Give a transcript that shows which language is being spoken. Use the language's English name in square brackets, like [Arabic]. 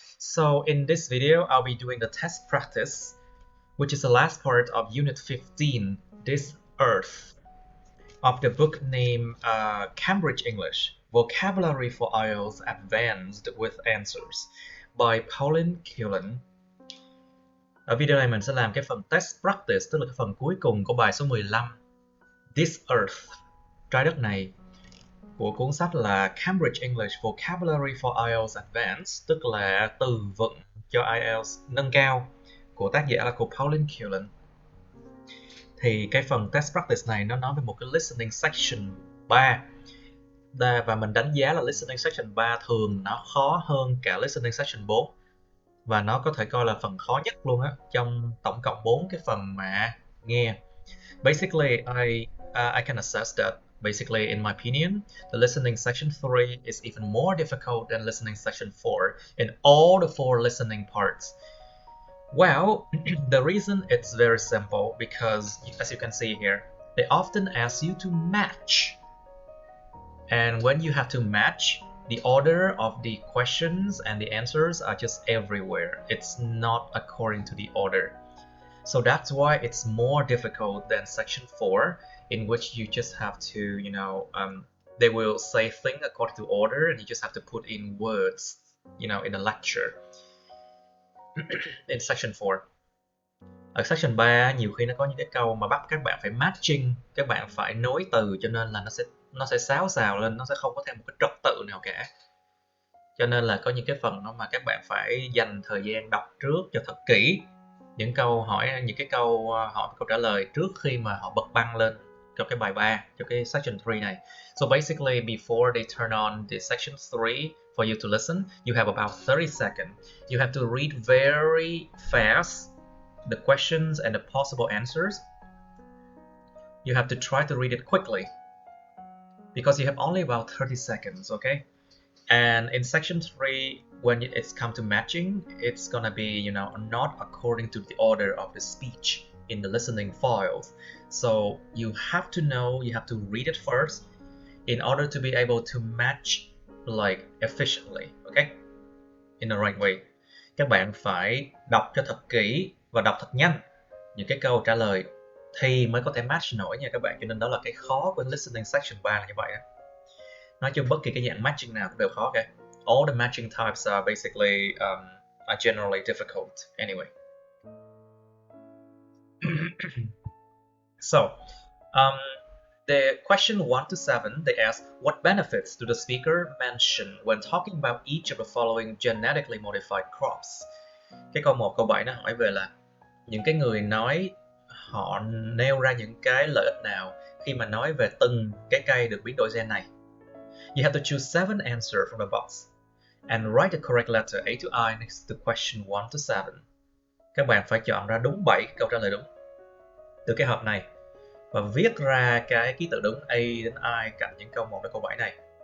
[English] So in this video, I'll be doing the test practice, which is the last part of Unit 15, This Earth, of the book named Cambridge English, Vocabulary for IELTS Advanced with Answers by Pauline Cullen. [Vietnamese] Ở video này mình sẽ làm cái phần test practice, tức là cái phần cuối cùng của bài số 15, This Earth, trái đất này, của cuốn sách là Cambridge English Vocabulary for IELTS Advanced, tức là từ vựng cho IELTS nâng cao, của tác giả là cô Pauline Cullen. Thì cái phần test practice này nó nói về một cái listening section 3. Và mình đánh giá là listening section 3 thường nó khó hơn cả listening section 4. Và nó có thể coi là phần khó nhất luôn á, trong tổng cộng 4 cái phần mà nghe. [English] Basically, I can assess that. Basically, in my opinion, the listening section 3 is even more difficult than listening section 4 in all the 4 listening parts. Well, the reason it's very simple because, as you can see here, they often ask you to match. And when you have to match, the order of the questions and the answers are just everywhere. It's not according to the order. So that's why it's more difficult than section 4, in which you just have to, they will say things according to order and you just have to put in words, in a lecture. In section 4. [Vietnamese] Ở section 3, nhiều khi nó có những cái câu mà bắt các bạn phải matching, các bạn phải nối từ, cho nên là nó sẽ xáo xào lên, nó sẽ không có thêm một cái trật tự nào cả. Cho nên là có những cái phần đó mà các bạn phải dành thời gian đọc trước cho thật kỹ những câu hỏi, những cái câu hỏi, câu trả lời trước khi mà họ bật băng lên cho cái bài 3, cho cái section 3 này. [English] So basically, before they turn on the section 3 for you to listen, you have about 30 seconds. You have to read very fast the questions and the possible answers. You have to try to read it quickly because you have only about 30 seconds, okay? And in section 3, when it's come to matching, it's gonna be, not according to the order of the speech in the listening files. So you have to know, you have to read it first in order to be able to match like efficiently, okay? In the right way. [Vietnamese] Các bạn phải đọc cho thật kỹ và đọc thật nhanh những cái câu trả lời thì mới có thể match nổi nha các bạn. Cho nên đó là cái khó của listening section 3 là như vậy đó. Nói chung bất kỳ cái dạng matching nào cũng đều khó cả. [English] All the matching types are basically are generally difficult anyway. So, the question 1 to 7, they ask, what benefits do the speaker mention when talking about each of the following genetically modified crops? [Vietnamese] Cái câu 1, câu 7 nó hỏi về là những cái người nói, họ nêu ra những cái lợi ích nào khi mà nói về từng cái cây được biến đổi gen này. [English] You have to choose 7 answers from the box and write the correct letter A to I next to question 1 to 7. [Vietnamese] Các bạn phải chọn ra đúng 7 câu trả lời đúng từ cái hộp này và viết ra cái ký tự đúng A đến I cạnh những câu 1 đến câu 7 này.